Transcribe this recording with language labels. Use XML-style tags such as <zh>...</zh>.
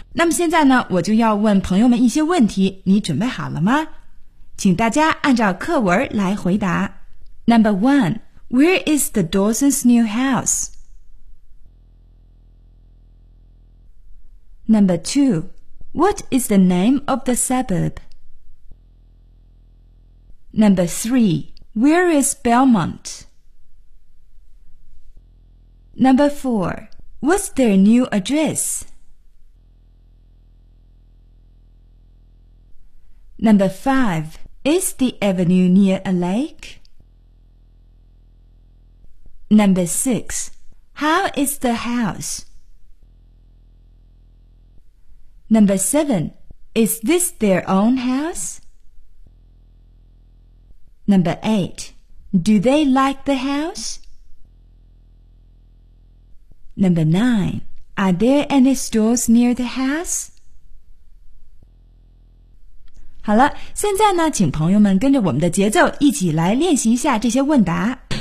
<zh>那么现在呢，我就要问朋友们一些问题，你准备好了吗？请大家按照课文来回答。</zh> <en>Number one, where is the Dawson's new house? Number two, what is the name of the suburb? Number three, where is Belmont? Number four, what's their new address? Number five, is the avenue near a lake? Number six, how is the house? Number seven, is this their own house? Number eight, do they like the house? Number nine, are there any stores near the house?</en> <zh>好了，现在呢，请朋友们跟着我们的节奏一起来练习一下这些问答。</zh>